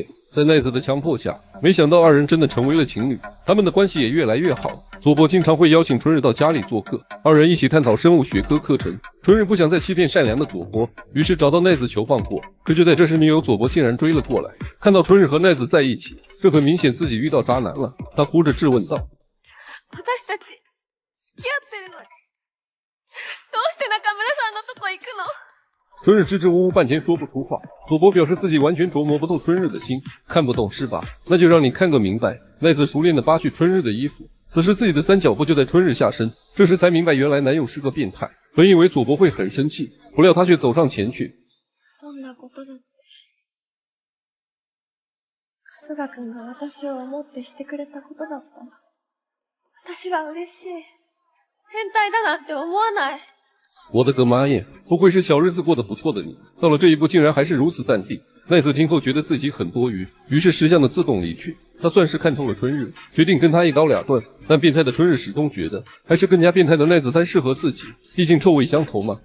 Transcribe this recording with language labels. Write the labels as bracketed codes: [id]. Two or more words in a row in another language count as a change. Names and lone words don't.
[zh] 在奈子的强迫下，没想到二人真的成为了情侣，他们的关系也越来越好。佐伯经常会邀请春日到家里做客，二人一起探讨生物学科课程。春日不想再欺骗善良的佐伯，于是找到奈子求放过。可就在这时，女友佐伯竟然追了过来。看到春日和奈子在一起，这很明显自己遇到渣男了。他哭着质问道：“ [ja] 私たち付き合ってるのに、どうして中村さんのとこ行くの？” [zh] 春日支支吾吾半天说不出话，佐伯表示自己完全琢磨不透春日的心，看不懂是吧？那就让你看个明白。奈子熟练地扒去春日的衣服，此时自己的三角布就在春日下身，这时才明白原来男友是个变态。本以为佐伯会很生气，不料他却走上前去。 [ja] どんなことだって春日くんが私を思ってしてくれたことだったの。私は嬉しい。変態だなんて思わない。 [zh] 我的个妈耶！不愧是小日子过得不错的你，到了这一步竟然还是如此淡定。奈子听后觉得自己很多余，于是识相的自动离去。他算是看透了春日，决定跟他一刀两断。但变态的春日始终觉得，还是更加变态的奈子才适合自己，毕竟臭味相投嘛。